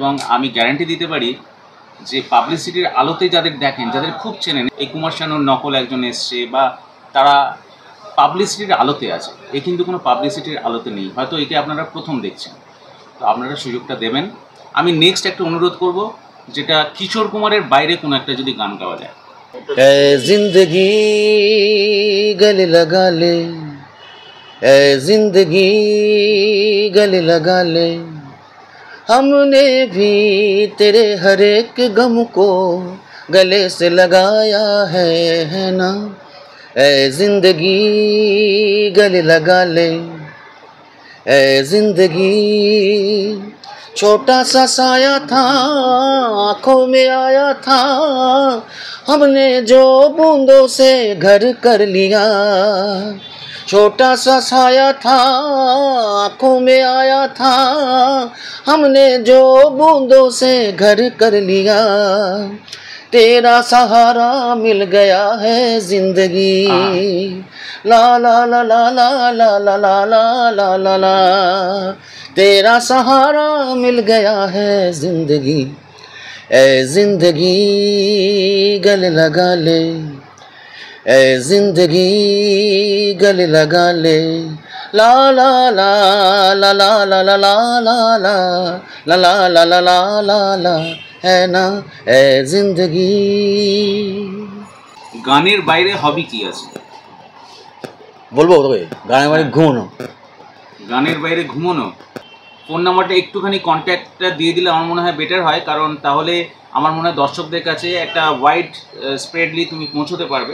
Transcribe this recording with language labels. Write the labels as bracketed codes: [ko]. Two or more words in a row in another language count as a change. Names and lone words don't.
[bn] এবং আমি গ্যারান্টি দিতে পারি যে পাবলিসিটির আলোতে যাদের দেখেন, যাদের খুব চেনেন, এই কুমার শানুর নকল একজন এসছে বা তারা পাবলিসিটির আলোতে আছে, এ কিন্তু কোনো পাবলিসিটির আলোতে নেই, হয়তো একে আপনারা প্রথম দেখছেন, তো আপনারা সুযোগটা দেবেন। আমি নেক্সট একটা অনুরোধ করব, যেটা কিশোর কুমারের বাইরে কোনো একটা যদি গান গাওয়া যায়। [hi] ज़िंदगी गले लगा ले, ज़िंदगी गले लगा ले, हमने भी तेरे हर एक गम को गले से लगाया है ना, ए जिंदगी गले लगा ले, ए जिंदगी। छोटा सा साया था आँखों में आया था, हमने जो बूंदों से घर कर लिया। छोटा सा साया था आँखों में आया था, हमने जो बूंदों से घर कर लिया। तेरा सहारा मिल गया है जिंदगी, ला ला ला ला ला ला ला ला ला ला ला ला। तेरा सहारा मिल गया है जिंदगी, ए जिंदगी गले लगा ले, ए जिंदगी गले लगा ले, ला ला ला ला ला ला ला ला ला ला ला ला ला ला ला ला ला, है ना ए जिंदगी। [bn] গানের বাইরে হবি কি আছে? বলবো তোকে গানের বাইরে ঘুমানো। গানের বাইরে ঘুমানো? ফোন নাম্বারটা একটুখানি কন্ট্যাক্টটা দিয়ে দিলে আমার মনে হয় বেটার হয়, কারণ তাহলে আমার মনে হয় দর্শকদের কাছে একটা [en] wide spreadly [bn] তুমি পৌঁছতে পারবে।